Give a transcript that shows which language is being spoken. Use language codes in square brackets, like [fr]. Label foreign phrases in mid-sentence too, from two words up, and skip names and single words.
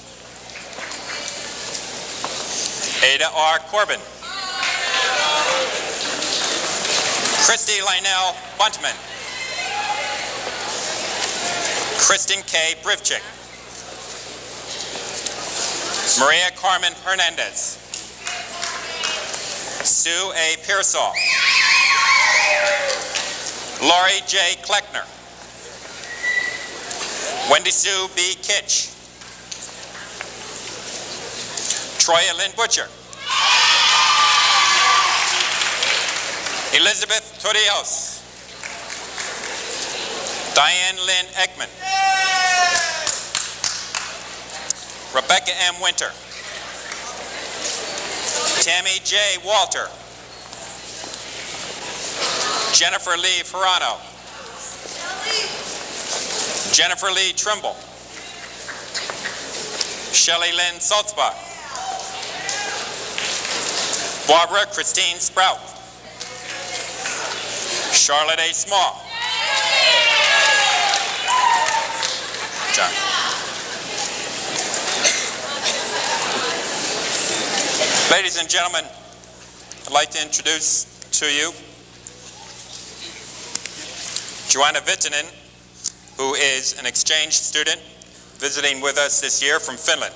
[en] Ada R. Corbin. Christy Lionel Buntman. Kristen K. Brivchik. Maria Carmen Hernandez. Sue A. Pearsall. Laurie J. Kleckner. Wendy Sue B. Kitch. Troya Lynn Butcher. Elizabeth Torrijos. Diane Lynn Ekman. Rebecca M. Winter. Tammy J. Walter. Jennifer Lee Ferrano. Jennifer Lee Trimble. Shelley Lynn Salzbach. Barbara Christine Sprout. Charlotte A. Small. John. Ladies and gentlemen, I'd like to introduce to you Joanna Vittanen, who is an exchange student visiting with us this year from Finland.